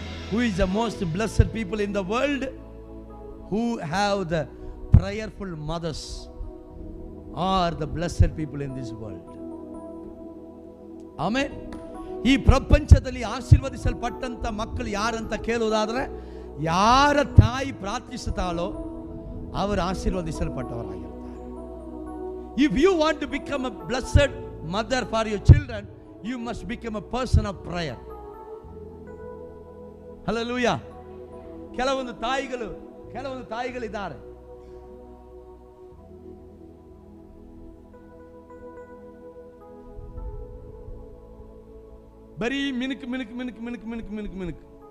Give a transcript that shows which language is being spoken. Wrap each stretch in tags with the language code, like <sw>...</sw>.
<en>Who is the most blessed people in the world? Who have the prayerful mothers are the blessed people in this world. Amen.</en> <kn>ಈ ಪ್ರಪಂಚದಲ್ಲಿ ಆಶೀರ್ವದಿಸಲ್ಪಟ್ಟಂತ ಮಕ್ಕಳು ಯಾರಂತ ಕೇಳುವುದಾದ್ರೆ, ಯಾರ ತಾಯಿ ಪ್ರಾರ್ಥಿಸುತ್ತಾಳೋ ಅವರು ಆಶೀರ್ವದಿಸಲ್ಪಟ್ಟವರಾಗಿರ್ತಾರೆ.</kn> <en>If you want to become a blessed mother for your children, you must become a person of prayer. Hallelujah.</en> <kn>ಕೆಲವೊಂದು ತಾಯಿಗಳಿದ್ದಾರೆ, ಬರೀ ಮಿನುಕ್ ಮಿನುಕ್ ಮಿನುಕ್ ಮಿನುಕ್ ಮಿನುಕ್ ಮಿನುಕ್ ಮಿನುಕ್</kn>